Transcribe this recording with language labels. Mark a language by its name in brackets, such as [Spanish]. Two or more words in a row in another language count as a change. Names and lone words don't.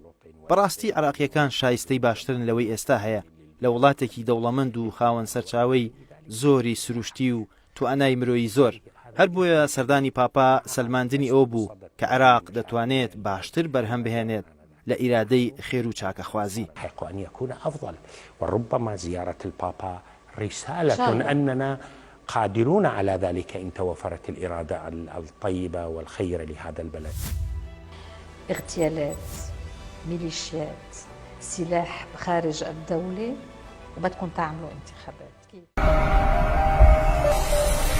[Central Kurdish] بەڕاستی عێراقیەکان شایستەی باشترن لەوەی ئێستا هەیە لە وڵاتێکی دەوڵەمەند و خاوەن سەرچاوەی زۆری سروشتی و توانای مرۆیی زۆر. هەر بۆیە سەردانی پاپا سەلماندنی ئەوە بوو کە عێراق دەتوانێت باشتر بەرهەم بهێنێت لە ئیرادەی خێر و چاکەخوازی. [Arabic] حق أن يكون أفضل وربما زيارة البابا رسالة أننا قادرون على ذلك إن توفرت الإرادة الطيبة والخير لهذا البلد. اغتيالات، ميليشيات، سلاح خارج الدولة، وبدكم تعملوا انتخابات.